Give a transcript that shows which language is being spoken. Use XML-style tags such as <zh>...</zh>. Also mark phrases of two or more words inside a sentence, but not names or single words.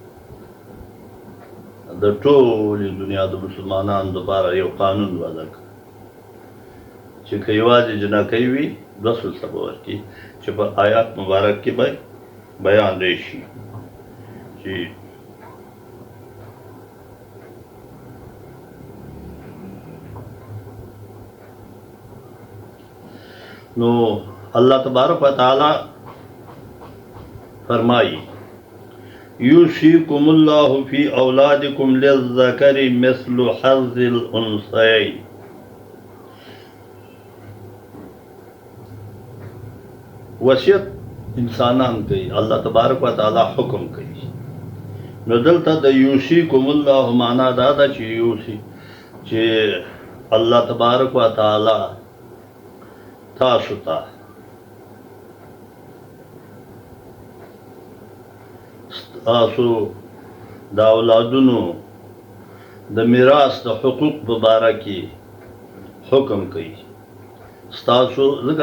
<ps>د ټولې دنیا د مسلمانانو دپاره یو قانون وضع کړ چې که یوازې جنکۍ وي 2 ثلثه به ورکړي چې په آیات مبارک کې به بیان راشي چې نو</ps> <ar>الله تبارک و تعالی</ar> <ps>فرمائی</ps> <ar>یوصیکم اللہ فی اولادکم للذکر مثل حظ الانثیین</ar> <ps>وصیت انسانان کوي</ps> <ar>الله تبارک و تعالی</ar> <ps>حکم کوي نو دلته د</ps> <ar>یوصیکم الله</ar> <ps>معنا دا ده چې یوصی چې</ps> <ar>الله تبارک و تعالی</ar> <ps>تاسو ته تاسو د اولادونو د میراث د حقوق په باره کې حکم کوي ستاسو ځکه</ps>